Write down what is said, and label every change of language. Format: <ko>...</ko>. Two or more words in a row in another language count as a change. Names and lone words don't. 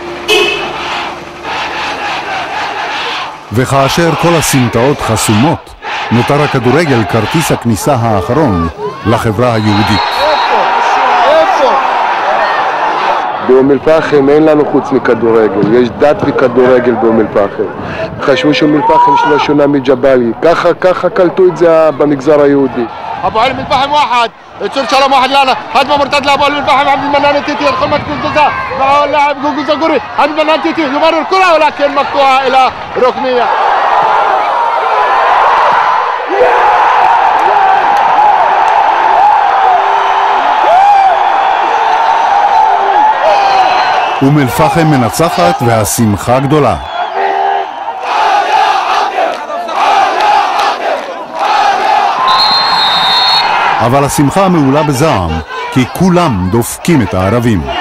<he>וכאשר כל הסמטאות חסומות, נותר הכדורגל כרטיס הכניסה האחרון לחברה היהודית. באום אל-פחם אין לנו חוץ מכדורגל, יש דת וכדורגל באום אל-פחם. חשבו שאום אל-פחם שלא שונה מג'באלי, ככה קלטו את זה במגזר היהודי.</he> <ar>ابو علي من الفحم واحد تصير سلام واحد لا هجمه مرتده لابو علي من الفحم عبد المنان التيتي يدخل منطقه الجزاء مع اللاعب جوجو زاغوري عبد المنان التيتي يمرر الكره ولكن مقطوعه الى ركنيه.</ar> <he>אום אל-פחם מנצחת והשמחה גדולה. אבל השמחה מעולה בזעם, כי כולם דופקים את הערבים.</he>